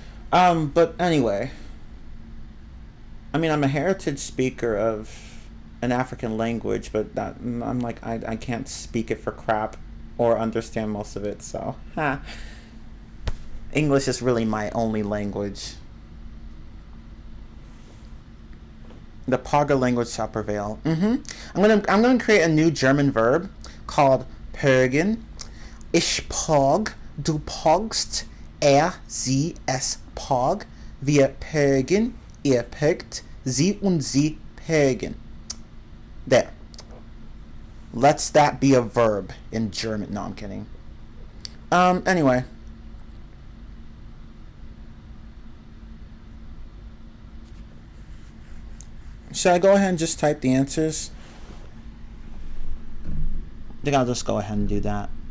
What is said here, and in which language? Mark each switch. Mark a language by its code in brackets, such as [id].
[en] But anyway. I mean, I'm a heritage speaker of an African language, but I'm like, I can't speak it for crap or understand most of it, so. English is really my only language. The Pogger language shall prevail. I'm gonna create a new German verb called pögen. [de] Ich pog, du pogst, sie, es pog. Wir pögen, ihr pögt, sie und sie pögen. [en] There. Let's that be a verb in German. No, I'm kidding. Anyway. Should I go ahead and just type the answers? I think I'll just go ahead and do that.